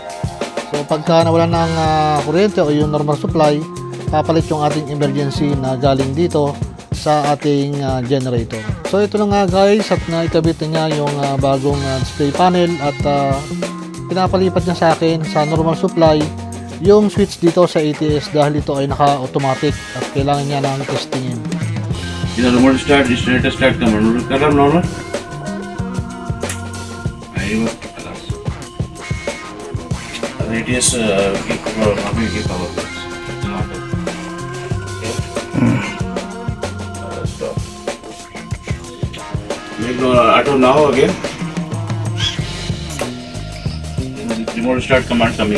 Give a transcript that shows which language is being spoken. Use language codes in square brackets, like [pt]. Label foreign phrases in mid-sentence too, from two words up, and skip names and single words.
[tl] So pagka nawala ng kuryente o yung [en] normal supply, [tl] papalit yung ating emergency na galing dito sa ating generator. So ito na nga guys at naikabit na niya yung bagong [en] display panel [tl] at pinapalipat niya sa akin sa [en] normal supply [tl] yung switch dito sa ATS dahil ito ay naka automatic at kailangan niya ng testingin. [en] remote start, generator start command [hi] कर रहा हूँ [en] नॉर्मल। [hi] आएगा खलास। अरे [en] ATS give power, हमें give power please। कितना auto? Okay। Stop। Make no auto now again। Remote start command coming।